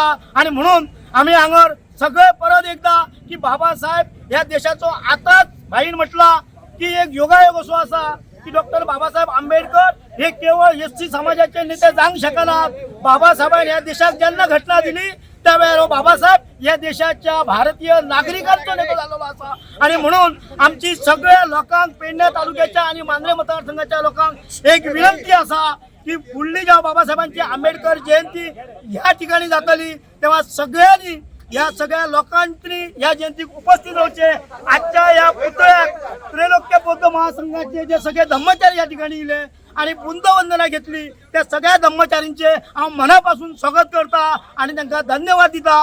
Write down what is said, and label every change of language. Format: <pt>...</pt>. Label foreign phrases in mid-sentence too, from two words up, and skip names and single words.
<kok>आणि म्हणून आम्ही हांगर सगळे परत एकदा की बाबासाहेब ह्या देशाचो आताच भाईन म्हटला की एक योगायोग असो आसा की डॉक्टर बाबासाहेब आंबेडकर हे केवळ SC समाजाचे नेते जावंक शकनात। बाबासाहेबांनी ह्या देशाक जेन्ना घटना दिली त्यावेळेला बाबासाहेब या देशाच्या भारतीय नागरिकांचो नेतो झालेलो आसा। आणि म्हणून आमची सगळ्या लोकांक पेडणे तालुक्याच्या आणि मांद्रे मतदारसंघाच्या लोकांक एक विनंती आसा की फुडली जेव्हा बाबासाहेबांची आंबेडकर जयंती ह्या ठिकाणी जातली तेव्हा सगळ्यांनी या सगळ्या लोकांनी या जयंतीक उपस्थित रावचे। आजच्या या पुतळ्याक त्रैलोक्य बौद्ध महासंघाचे जे सगळे धम्मचारी या ठिकाणी येले आणि बुंदवंदना घेतली त्या सगळ्या धम्मचारींचे हांव मनापासून स्वागत करता आणि तांकां धन्यवाद दिता।</kok>